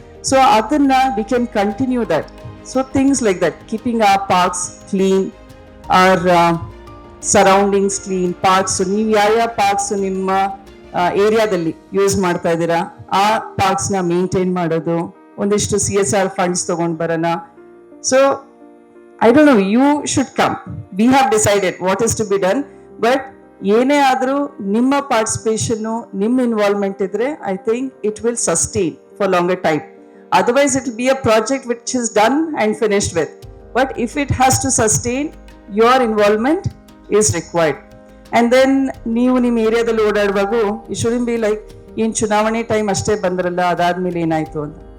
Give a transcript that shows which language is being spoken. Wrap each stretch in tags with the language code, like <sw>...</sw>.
<en>So ಅದನ್ನ we can continue that. So things like that, keeping our parks clean, our surroundings clean.</en> <kn>Parks ನೀವು ಯಾವ parks ನಿಮ್ಮ ಏರಿಯಾದಲ್ಲಿ use ಮಾಡ್ತಾ ಇದ್ದೀರಾ ಆ ಪಾರ್ಕ್ಸ್ನ ಮೇಂಟೈನ್ ಮಾಡೋದು, ಒಂದಿಷ್ಟು CSR ಫಂಡ್ಸ್ ತಗೊಂಡು ಬರೋಣ.</kn> <en>So I don't know, you should come. We have decided what is to be done, but</en> <kn>ಏನೇ ಆದರೂ ನಿಮ್ಮ ಪಾರ್ಟಿಸಿಪೇಷನ್ನು, ನಿಮ್ಮ ಇನ್ವಾಲ್ವ್ಮೆಂಟ್ ಇದ್ರೆ</kn> <en>I think it will sustain for longer time. Otherwise it will be a project which is done and finished with. But if it has to sustain, your involvement is required. And then</en> <kn>ನೀವು ನಿಮ್ಮ ಏರಿಯಾದಲ್ಲಿ ಓಡಾಡುವಾಗ</kn> <en>you shouldn't be like</en> <kn>ಏನು ಚುನಾವಣೆ time ಅಷ್ಟೇ ಬಂದ್ರಲ್ಲ ಅದಾದ್ಮೇಲೆ ಏನಾಯ್ತು ಅಂತ.</kn>